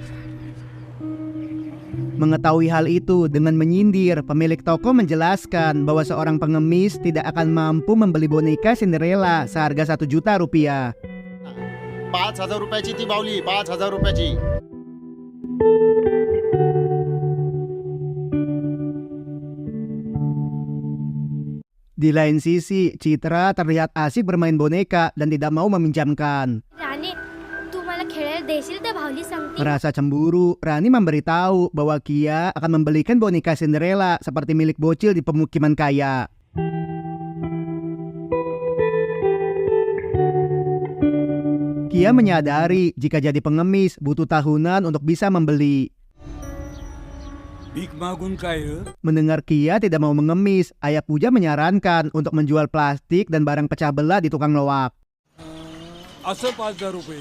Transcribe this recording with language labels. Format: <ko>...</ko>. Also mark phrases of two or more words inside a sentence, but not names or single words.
<mr>तुला चल निघ.</mr> <id>Mengetahui hal itu, dengan menyindir, pemilik toko menjelaskan bahwa seorang pengemis tidak akan mampu membeli boneka Cinderella seharga 1 juta rupiah.</id> <mr>5,000 रुपयाची ती बावली, 5,000 रुपयाची.</mr> <id>Di lain sisi, Citra terlihat asik bermain boneka dan tidak mau meminjamkan.</id> <mr>राणे तू मला खेळायला देशील त्या भावली सांगते.</mr> <id>Merasa cemburu, Rani memberitahu bahwa Kia akan membelikan boneka Cinderella seperti milik bocil di pemukiman kaya. Kia menyadari jika jadi pengemis butuh tahunan untuk bisa membeli.</id> <mr>भीक मागून काय</mr> <id>Mendengar Kia tidak mau mengemis, Ayah Puja menyarankan untuk menjual plastik dan barang pecah belah di tukang loak.</id> <mr>असं 5,000 रुपये.</mr>